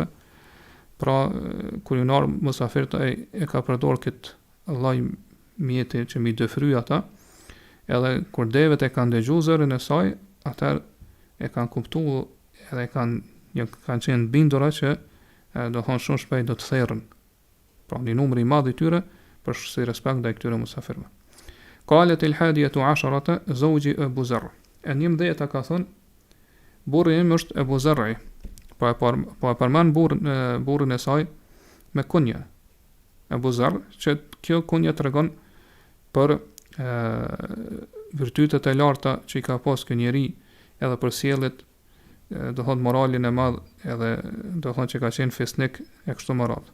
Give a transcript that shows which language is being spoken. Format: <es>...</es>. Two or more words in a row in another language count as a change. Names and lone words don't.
<sq>Pra kur janë musafirët ai e ka përdor këtë lloj mjete që mi dëfry ata. Edhe kur devet e kanë dëgjuar zërin e saj, atëherë e kanë kuptuar edhe kanë qenë bindura që do thonë shumë shpejt do të therrën. Pra një numër i madh i tyre për si respekt ndaj këtyre musafirëve.</sq> <ar>قالت الحادية عشرة زوجي أبو زرع.</ar> <sq>E 11 ka thënë burri im është Abu Zarri. Po e përmend burrin e saj me kunja. Abu Zarr, që kjo kunja tregon për virtytet e larta që i ka pas ky njeri, edhe për sjelljet, do thonë moralin e madh, edhe do thonë që ka qenë fesnik e kështu me radhë.</sq>